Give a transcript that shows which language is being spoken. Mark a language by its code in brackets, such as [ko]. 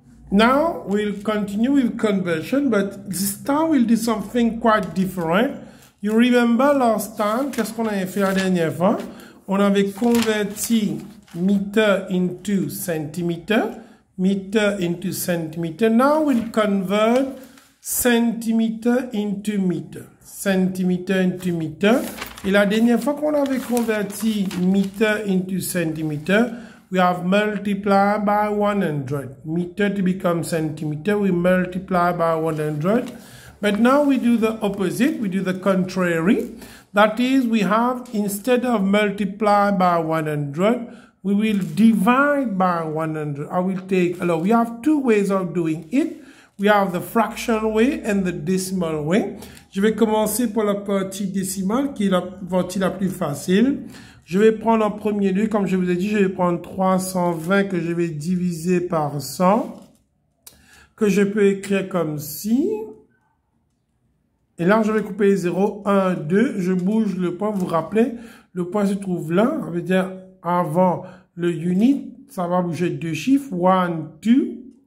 [en] Now we'll continue with conversion, but this time we'll do something quite different. You remember last time, [fr] qu'est-ce qu'on avait fait la dernière fois? On avait converti [en] meter into centimeter, meter into centimeter. Now we'll convert centimeter into meter, centimeter into meter. [fr] Et la dernière fois qu'on avait converti [en] meter into centimeter, we have multiplied by 100. Meter to become centimeter, we multiply by 100. But now we do the opposite, we do the contrary. That is, we have, instead of multiply by 100, we will divide by 100. I will take, alors, we have two ways of doing it. We have the fraction way and the decimal way. [fr] Je vais commencer pour la partie décimale, qui est la partie la plus facile. Je vais prendre en premier lieu, comme je vous ai dit, je vais prendre 320 que je vais diviser par 100, que je peux écrire comme ci. Et là, je vais couper les 0, 1, 2, je bouge le point, vous vous rappelez, le point se trouve là, ça veut dire avant le unit, ça va bouger deux chiffres, 1, 2.